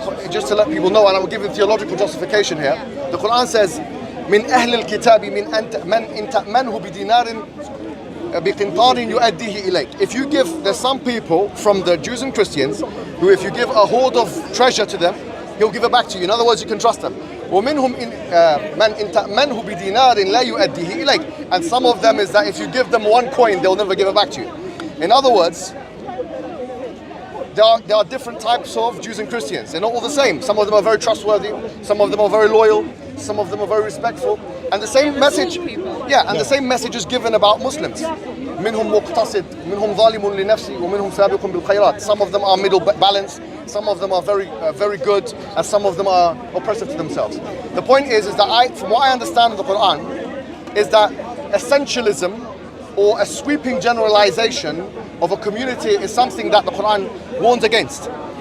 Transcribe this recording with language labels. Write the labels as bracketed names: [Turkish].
[English] Just to let people know, and I'm giving theological justification here, the Quran says, [Arabic] من أهل الكتاب من إن تأمنه بدينار بقنطار يؤديه إليك. [English] If you give, there's some people from the Jews and Christians who, if you give a hoard of treasure to them, he'll give it back to you. In other words, you can trust them. [Arabic] ومنهم من إن تأمنه بدينار لا يؤديه إليك. [English] And some of them is that if you give them one coin, they'll never give it back to you. In other words, there are different types of Jews and Christians. They're not all the same. Some of them are very trustworthy. Some of them are very loyal. Some of them are very respectful. And the same message, the same message is given about Muslims. [Arabic] منهم مقتصد, منهم ظالم لنفسه, ومنهم سابق بالخيرات. [English] Some of them are middle balance. Some of them are very good, and some of them are oppressive to themselves. The point is that from what I understand of the Quran, is that essentialism or a sweeping generalization of a community is something that the Quran warns against.